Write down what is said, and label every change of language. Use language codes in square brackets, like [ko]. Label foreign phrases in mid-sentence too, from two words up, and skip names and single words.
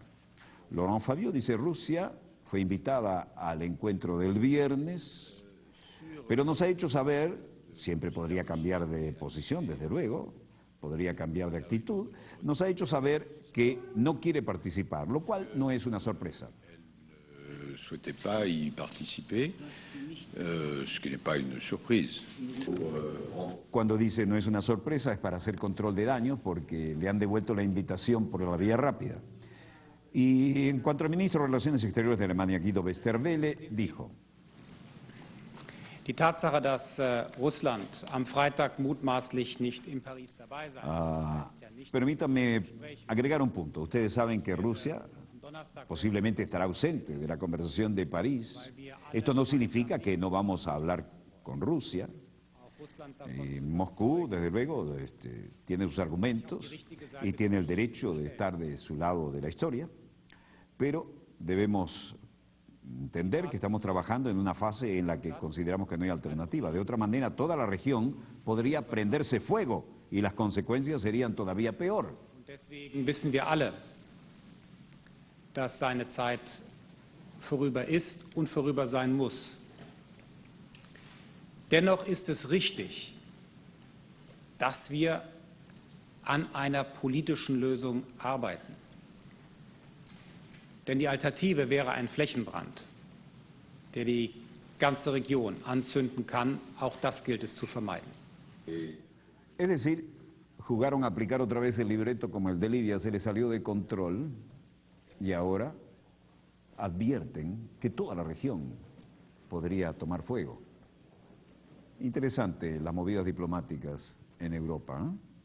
[es] Laurent Fabius dice Rusia fue invitada al encuentro del viernes, pero nos ha hecho saber, siempre podría cambiar de posición, desde luego, podría cambiar de actitud, nos ha hecho saber que no quiere participar, lo cual no es una sorpresa. [fr] Souhaitait pas y participer, ce qui n'est pas une surprise. [es] Cuando dice no es una sorpresa es para hacer control de daños porque le han devuelto la invitación por la vía rápida. Y en cuanto al ministro de Relaciones Exteriores de Alemania, Guido Westerwelle, dijo: [de] Die Tatsache, dass Russland am Freitag mutmaßlich nicht in Paris dabei sein wird, [es] permítanme agregar un punto. Ustedes saben que Rusia posiblemente estará ausente de la conversación de París. Esto no significa que no vamos a hablar con Rusia. Moscú, desde luego, tiene sus argumentos y tiene el derecho de estar de su lado de la historia, pero debemos entender que estamos trabajando en una fase en la que consideramos que no hay alternativa. De otra manera, toda la región podría prenderse fuego y las consecuencias serían todavía peor. [de] deswegen wissen wir alle, dass seine Zeit vorüber ist und vorüber sein muss. Dennoch ist es richtig, dass wir an einer politischen Lösung arbeiten. Denn die Alternative wäre ein Flächenbrand, der die ganze Region anzünden kann. Auch das gilt es zu vermeiden. [es] Es decir, jugaron a aplicar otra vez el libreto como el de Libia, se les salió de control y ahora advierten que toda la región podría tomar fuego. Interesante las movidas diplomáticas en Europa, ¿eh?